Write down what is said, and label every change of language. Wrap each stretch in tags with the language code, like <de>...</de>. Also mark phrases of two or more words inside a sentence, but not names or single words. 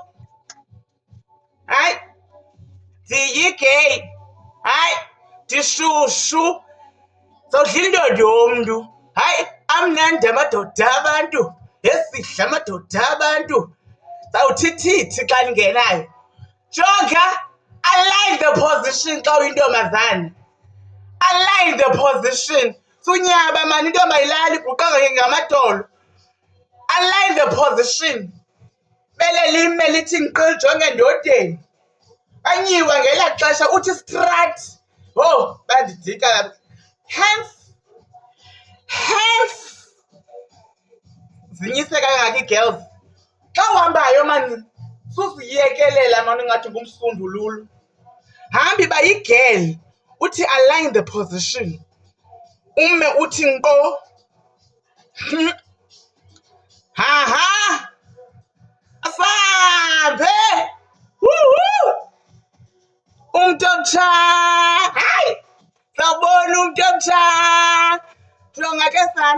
<xh>Hayi. Ndiyigay. Hayi. Ndishushu. Sodla indoda yomntu. Hayi. Amnandi amadoda abantu. Esihle amadoda abantu. Sawuthithithi xa ndingenayo. Jonga.</xh> <en>Align the position</en> <xh>xa uyintombazana.</xh> <en>Align the position.</en> <xh>Sunyaba man intombi ayilali guqanga ngamadolo.</xh> <en>Align the position.</en> <xh>Bele lime lithi nqil jonge endodeni. Anyiwa ngelaa xesha uthi strat. Oh, bandidika lapha. Hands. Zinyise kangaka ii-girls. Xa uhambayo man, susiyekelela man ungathi ngumsundululu. Hambi ba yi-girl. Uthi</xh> <en>align the position.</en> <xh>Ume uthi nko. Ha. Asambe. Woo. Umntu omtsha. Hayi. Sawubona umntu omtsha. Jonga ke sana.</xh>